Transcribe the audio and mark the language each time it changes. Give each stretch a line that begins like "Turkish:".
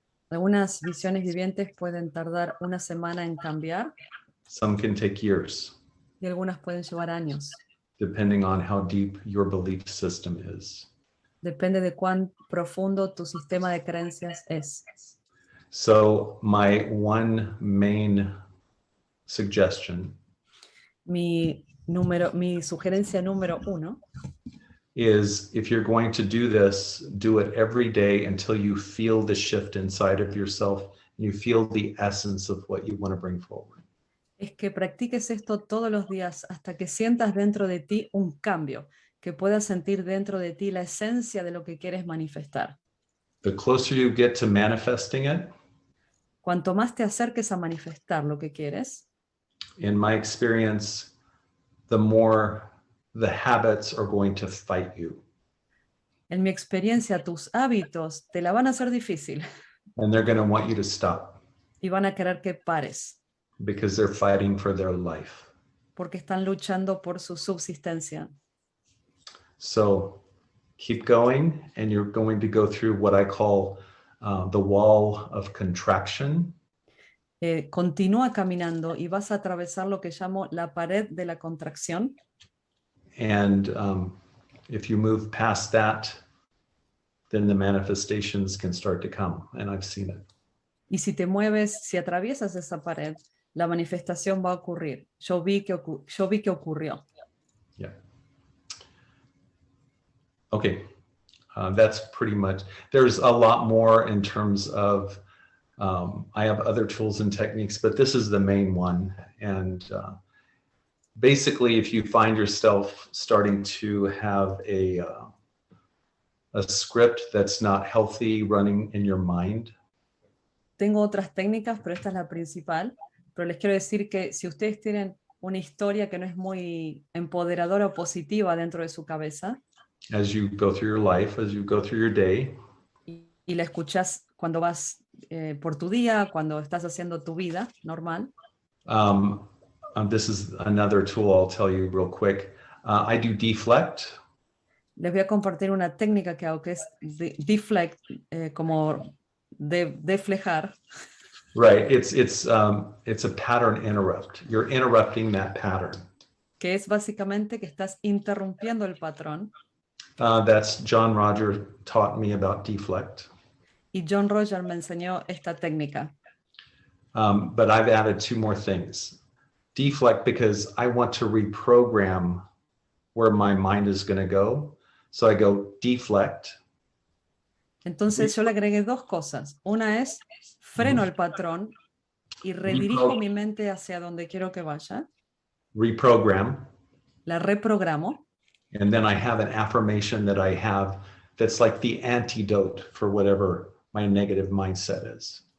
Spanish: Algunas visiones vivientes pueden tardar una semana en cambiar
English: Some can take years,
Spanish: y algunas pueden llevar años.
English: depending on how deep your belief system is.
Spanish: Depende de cuán profundo tu sistema de creencias es.
English: So my one main suggestion
Spanish: Mi sugerencia número 1
English: is if you're going to do this, do it every day until you feel the shift inside of yourself and you feel the essence of what you want to bring forward.
Spanish: Es que practiques esto todos los días hasta que sientas dentro de ti un cambio, que puedas sentir dentro de ti la esencia de lo que quieres manifestar.
English: The closer you get to manifesting it,
Spanish: Cuanto más te acerques a manifestar lo que quieres,
English: in my experience, the more the habits are going to fight you.
Spanish: en mi experiencia, tus hábitos te la van a hacer difícil
English: And they're going to want you to stop
Spanish: y van a querer que pares,
English: because they're fighting for their life.
Spanish: porque están luchando por su subsistencia.
English: So keep going, and you're going to go through what I call the wall of contraction.
Spanish: Continúa caminando y vas a atravesar lo que llamo la pared de la contracción.
English: And if you move past that, then the manifestations can start to come. And I've seen it.
Spanish: Y si te mueves, si atraviesas esa pared, la manifestación va a ocurrir. Yo vi que ocurrió.
English: Yeah. Okay. That's pretty much, there's a lot more in terms of, I have other tools and techniques, but this is the main one. And basically, if you find yourself starting to have a script that's not healthy running in your mind.
Spanish: Tengo otras técnicas, pero esta es la principal. Pero les quiero decir que si ustedes tienen una historia que no es muy empoderadora o positiva dentro de su cabeza,
English: As you go through your life, as you go through your day,
Spanish: y la escuchas cuando vas por tu día, cuando estás haciendo tu vida normal.
English: This is another tool I'll tell you real quick. I do deflect.
Spanish: Les voy a compartir una técnica que hago que es deflect, como deflejar.
English: Right, it's a pattern interrupt. You're interrupting that pattern.
Spanish: Que es básicamente que estás interrumpiendo el patrón.
English: That's John Roger taught me about deflect.
Spanish: Y John Roger me enseñó esta técnica.
English: But I've added two more things. Deflect because I want to reprogram where my mind is going to go. So I go deflect.
Spanish: Entonces yo le agregué dos cosas. Una es freno el patrón y redirijo mi mente hacia donde quiero que vaya.
English: Reprogram.
Spanish: La reprogramo.
English: And then I have an affirmation that I have that's like the antidote for whatever my negative mindset is.